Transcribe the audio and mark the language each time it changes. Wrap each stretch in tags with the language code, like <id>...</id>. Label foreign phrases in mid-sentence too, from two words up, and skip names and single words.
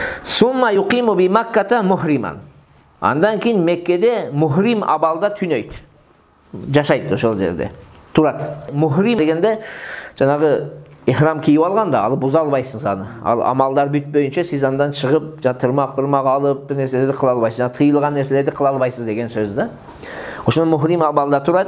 <ar>ثم يقيم بمكة محرما.</ar> <ky>Андан кийин Меккеде мухрим абалда түнөйт. Жашайт ошол жерде. Турат. Muhrim дегенде жанагы ихрам кийип алганда алып буза албайсың аны. Ал амалдар бүтпөйүнчө сиз андан чыгып, тырмак алып, бир нерселерди кыла албайсыз. Тыйылган нерселерди кыла албайсыз деген сөз да. Ошону muhrim абалда турат.</ky>